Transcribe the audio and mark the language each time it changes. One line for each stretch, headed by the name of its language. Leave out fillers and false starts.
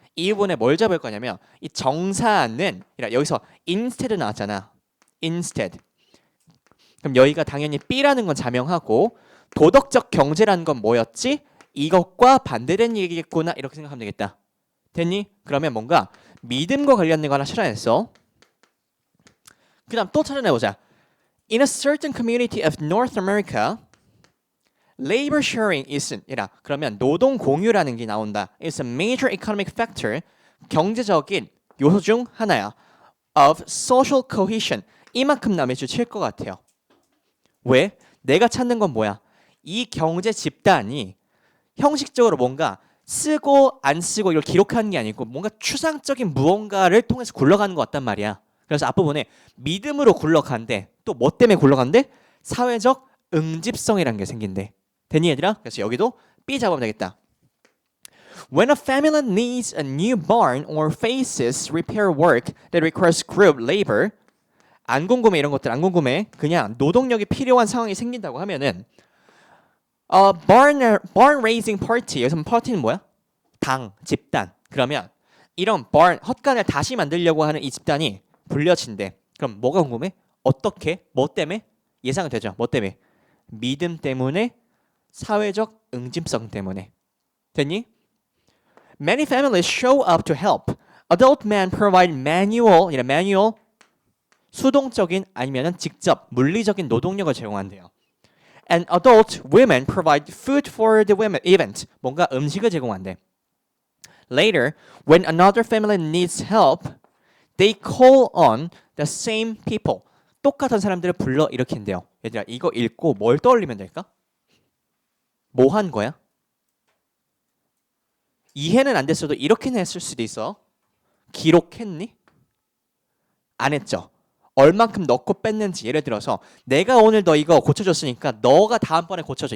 Korean: 이 부분에 뭘 잡을 거냐면 이 정사는 여기서 instead 나왔잖아.
English: instead.
Korean: 그럼 여기가 당연히 B라는 건 자명하고 도덕적 경제라는 건 뭐였지? 이것과 반대된 얘기겠구나 이렇게 생각하면 되겠다. 됐니? 그러면 뭔가 믿음과 관련된 거 하나 찾아냈어. 그 다음 또 찾아내보자.
English: In a certain community of North America, labor sharing is
Korean: 그러면 노동 공유라는 게 나온다.
English: It's a major economic factor.
Korean: 경제적인 요소 중 하나야.
English: Of social cohesion.
Korean: 이만큼 남의 칠 것 같아요. 왜? 내가 찾는 건 뭐야? 이 경제 집단이 형식적으로 뭔가 쓰고 안 쓰고 이걸 기록하는 게 아니고 뭔가 추상적인 무언가를 통해서 굴러가는 것 같단 말이야. 그래서 앞부분에 믿음으로 굴러간대. 또 뭐 때문에 굴러간대? 사회적 응집성이라는 게 생긴대. 됐니 얘들아? 그래서 여기도 B 잡으면 되겠다.
English: When a family needs a new barn or faces repair work that requires group labor,
Korean: 안 궁금해 이런 것들 안 궁금해. 그냥 노동력이 필요한 상황이 생긴다고 하면은
English: barn raising party.
Korean: 여기서 party는 뭐야? 당, 집단. 그러면 이런 barn 헛간을 다시 만들려고 하는 이 집단이 불려진대. 그럼 뭐가 궁금해? 어떻게? 뭐 때문에? 예상은 되죠. 뭐 때문에? 믿음 때문에, 사회적 응집성 때문에. 됐니?
English: Many families show up to help. Adult men provide manual
Korean: 수동적인 아니면은 직접 물리적인 노동력을 제공한대요.
English: And adult women provide food for the women event.
Korean: 뭔가 음식을 제공한대.
English: Later, when another family needs help, they call on the same people.
Korean: 똑같은 사람들을 불러 일으킨대요. 얘들아 이거 읽고 뭘 떠올리면 될까? 뭐 한 거야? 이해는 안 됐어도 이렇게는 했을 수도 있어. 기록했니? 안 했죠. 얼만큼 넣고 뺐는지 예를 들어서 내가 오늘 너 이거 고쳐줬으니까 너가 다음번에 고쳐줘.